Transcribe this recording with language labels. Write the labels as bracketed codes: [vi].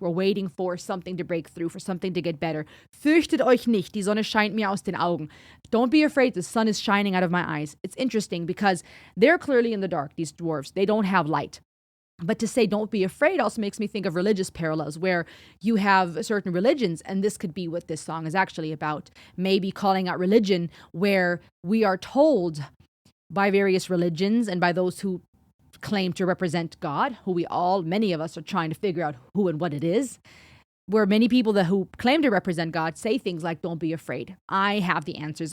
[en] We're waiting for something to break through, for something to get better. [de] Fürchtet euch nicht, die Sonne scheint mir aus den Augen. [en] Don't be afraid, the sun is shining out of my eyes. It's interesting because they're clearly in the dark, these dwarves. They don't have light. But to say don't be afraid also makes me think of religious parallels where you have certain religions, and this could be what this song is actually about, maybe calling out religion where we are told by various religions and by those who claim to represent God, many of us are trying to figure out who and what it is, where many people who claim to represent God say things like, don't be afraid. I have the answers.